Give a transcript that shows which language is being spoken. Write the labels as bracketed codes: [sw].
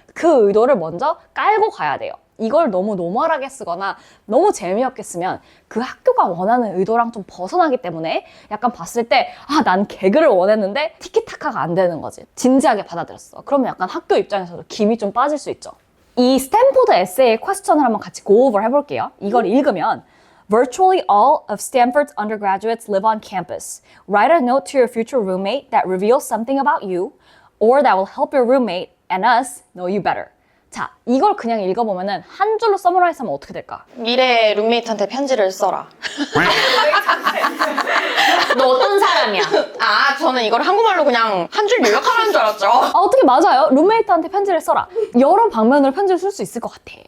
[ko] 그 의도를 먼저 깔고 가야 돼요. 이걸 너무 노멀하게 쓰거나 너무 재미없게 쓰면 그 학교가 원하는 의도랑 좀 벗어나기 때문에 약간 봤을 때 난 개그를 원했는데 티키타카가 안 되는 거지. 진지하게 받아들였어. 그러면 약간 학교 입장에서도 김이 좀 빠질 수 있죠. 이 스탠포드 에세이 퀘스천을 한번 같이 [en] go over [ko] 해볼게요. 이걸 읽으면 [en] Virtually all of Stanford's undergraduates live on campus. Write a note to your future roommate that reveals something about you or that will help your roommate and us know you better. [ko] 자, 이걸 그냥 읽어보면은 한 줄로 서머라이즈 하면 어떻게 될까? 미래 룸메이트한테 편지를 써라. 너 어떤 사람이야? 저는 이걸 한국말로 그냥 한 줄 요약하라는 줄 알았죠. 어떻게 맞아요? 룸메이트한테 편지를 써라. 여러 방면으로 편지를 쓸 수 있을 것 같아.